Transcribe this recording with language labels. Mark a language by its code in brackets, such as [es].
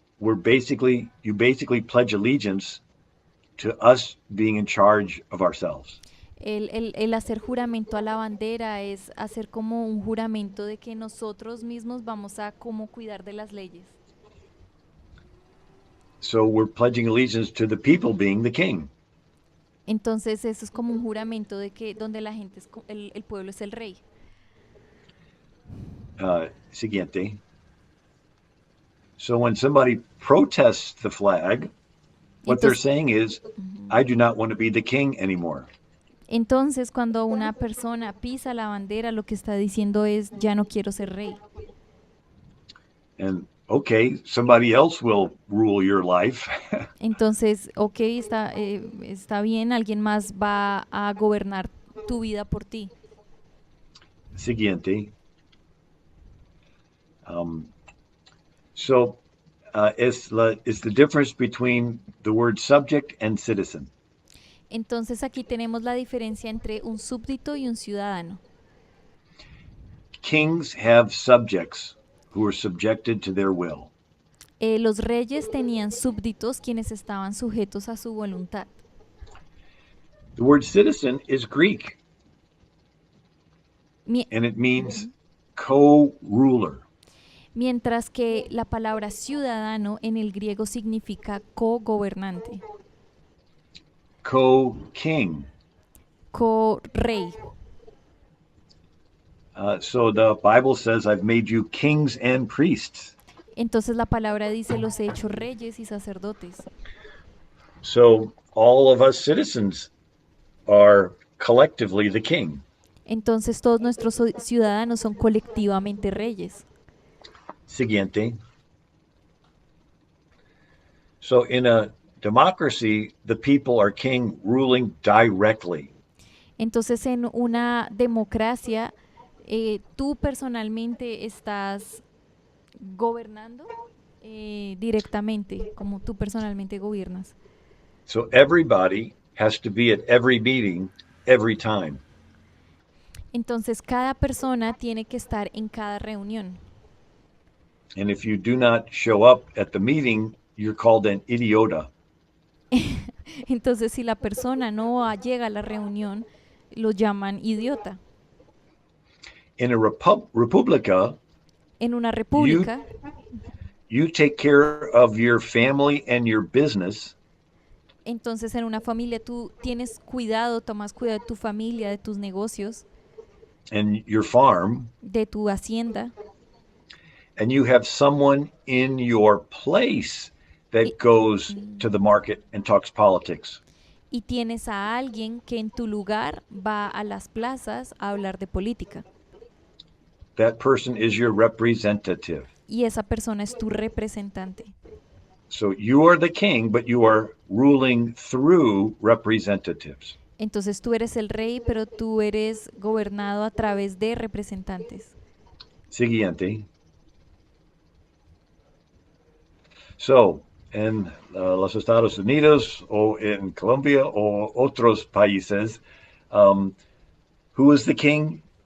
[en] You basically pledge allegiance to us being in charge of ourselves. [es] El hacer juramento a la bandera es hacer como un juramento de que nosotros mismos vamos a como cuidar de las leyes. [en] So we're pledging allegiance to the people being the king. [es] Entonces eso es como un juramento de que donde la gente es el pueblo es el rey. Siguiente. [en] So when somebody protests the flag, what they're [es] Entonces, [en] saying is, I do not want to be the king anymore. [es] entonces cuando una persona pisa la bandera, lo que está diciendo es ya no quiero ser rey. [en] And okay, somebody else will rule your life. [es] Entonces, ok, está bien, alguien más va a gobernar tu vida por ti. Siguiente. [en] Um, so is the difference between the word subject and citizen. [es] Entonces aquí tenemos la diferencia entre un súbdito y un ciudadano. [en] Kings have subjects who are subjected to their will. [es] Los reyes tenían súbditos quienes estaban sujetos a su voluntad. [en] The word citizen is Greek, Mi- and it means co-ruler. [es] Mientras que la palabra ciudadano en el griego significa co-gobernante. [en] Co-king. [es] Co-rey. [en] So the Bible says, I've made you kings and priests. [es] Entonces la palabra dice, los he hecho reyes y sacerdotes. [en] So all of us citizens are collectively the king. [es] Entonces todos nuestros ciudadanos son colectivamente reyes. Siguiente. [en] So in a democracy, the people are king ruling directly. [es] Entonces en una democracia, tú personalmente estás gobernando directamente, como tú personalmente gobiernas. [en] So everybody has to be at every meeting every time. [es] Entonces cada persona tiene que estar en cada reunión. [en] And if you do not show up at the meeting, you're called an idiota. [es] Entonces si la persona no llega a la reunión, lo llaman idiota. [en] In a republica, [es] En una [en] you [es] república, [en] you take care of your family and your business, [es] entonces en una familia tú tienes cuidado, tomas cuidado de tu familia, de tus negocios, [en] and your farm, [es] de tu hacienda, [en] and you have someone in your place [es] y, [en] that goes to the market and talks politics. [es] y tienes a alguien que en tu lugar va a las plazas a hablar de política. [en] That person is your representative. [es] Y esa persona es tu representante. [en] So you are the king, but you are ruling through representatives. [es] Entonces tú eres el rey, pero tú eres gobernado a través de representantes. Siguiente. [en] So, [es] en los Estados Unidos o en Colombia o otros países, [en] who is the king?